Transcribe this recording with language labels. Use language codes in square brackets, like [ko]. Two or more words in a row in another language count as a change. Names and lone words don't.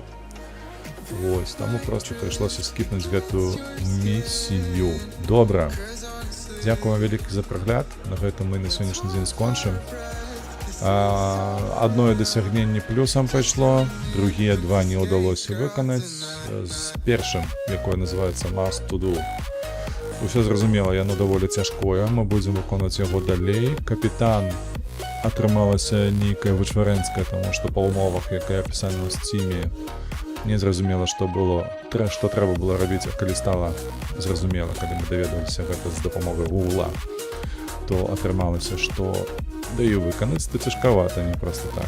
[be] Вось, таму проста прыйшлося скіпнуць гэтую місію. Добра. Дзякую вам вялікі за прагляд. На гэтым мы на сённяшні дзень скончым. Адное дасягненне плюсам пайшло, другія два не ўдалося выканаць. З першым, якое называецца Must to do. Усё зразумела, яно даволі цяжкое, мы будзем выконваць яго далей. Капітан атрымалася нейкая вычварэнская, таму што па ўмовах, якая апісана ў Steam, не зразумела, што было, што трэба было рабіць, калі стала зразумела, калі мы даведаліся гэта з дапамогай Гугла, то атрымалася, што даю выканаць, то цяжкавата, не проста так.